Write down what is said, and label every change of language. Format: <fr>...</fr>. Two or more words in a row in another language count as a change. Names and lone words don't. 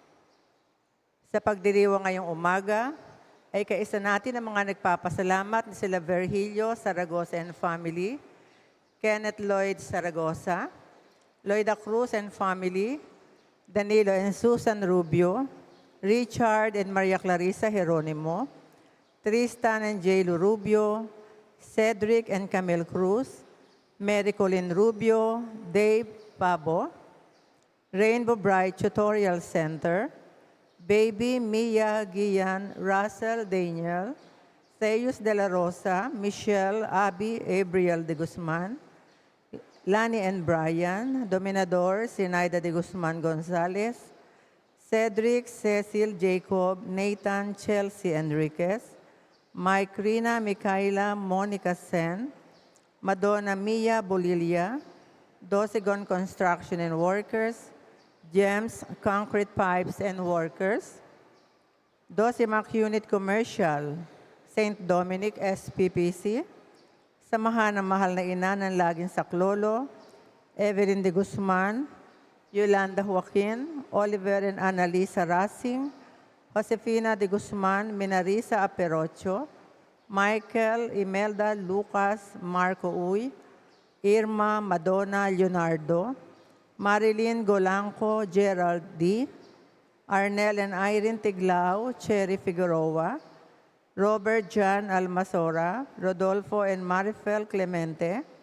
<tl>Sa pagdiriwang ngayong umaga, ay kaisa natin ang mga nagpapasalamat na sila Virgilio Saragosa</tl> <en>and family,</en> <tl>Kenneth Lloyd Saragosa, Loida Cruz</tl> <en>and family,</en> <tl>Danilo and Susan Rubio, Richard and Maria Clarissa Jeronimo, Tristan and J. Rubio, Cedric and Camille Cruz, Mary Colin Rubio, Dave Pabo, Rainbow Bright Tutorial Center, Baby Mia Gian Russell Daniel, Theus de la Rosa, Michelle Abby Abriel de Guzman, Lani and Brian, Dominador Sinaida de Guzman Gonzalez, Cedric Cecil Jacob, Nathan Chelsea Enriquez, Mike Rina Micaela Monica Sen, Madonna Mia Bolilia, Dosegon Construction and Workers, Gems Concrete Pipes and Workers, Dosimac Unit Commercial, St. Dominic SPPC, Samahan ng Mahal na Ina ng Laging Saklolo, Evelyn de Guzman, Yolanda Joaquin, Oliver and Annalisa Racing, Josefina de Guzman, Minarisa Aperocho, Michael, Imelda, Lucas, Marco Uy, Irma, Madonna, Leonardo, Marilyn Golanco, Gerald D., Arnel and Irene Tiglao, Cherry Figueroa, Robert John Almasora, Rodolfo and Marifel Clemente,</tl>